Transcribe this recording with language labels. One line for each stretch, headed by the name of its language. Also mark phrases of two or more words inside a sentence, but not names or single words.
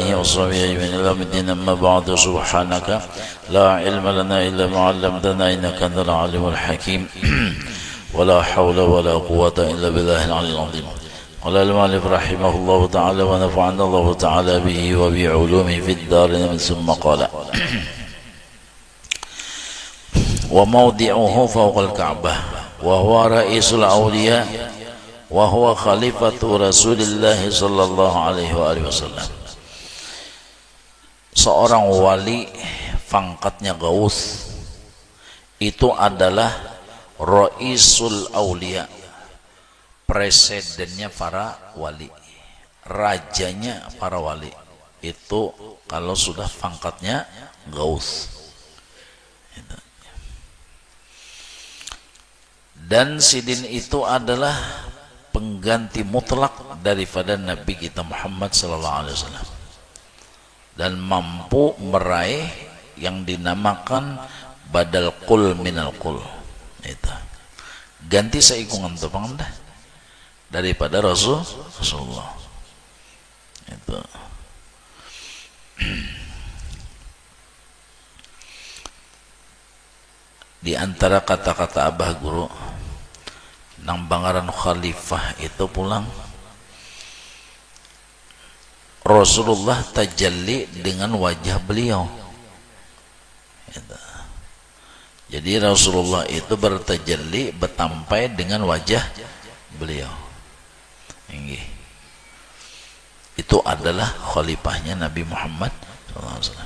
Arabic: وصحبه أجمعين إلى يوم الدين أما بعد سبحانك لا علم لنا إلا ما علمتنا إنك أنت العليم الحكيم ولا حول ولا قوة إلا بالله العلي العظيم قال المؤلف رحمه الله تعالى ونفعنا الله تعالى به وبعلومه في الدارين ثم قال وموضعه فوق الكعبة وهو رئيس الأولياء وهو خليفة رسول الله صلى الله عليه wasallam.
Indonesian: Seorang wali pangkatnya Gaus itu adalah
Arabic: رئيس الأولياء,
Indonesian: presidennya para wali, rajanya para wali. Itu kalau sudah pangkatnya Gaus. Dan Sidin itu adalah pengganti mutlak daripada Nabi kita Muhammad
Arabic: صلى الله عليه وسلم
Indonesian: dan mampu meraih yang dinamakan
Arabic: بدل كل من كل.
Banjar: Itu ganti saikungan tu pangandah daripada Rasulullah. Itu di antara kata-kata Abah Guru nang bangaran khalifah itu pulang Rasulullah tajalli dengan wajah beliau.
Indonesian: Jadi Rasulullah itu bertajalli, bertampai dengan wajah beliau. Itu adalah khalifahnya Nabi Muhammad SAW.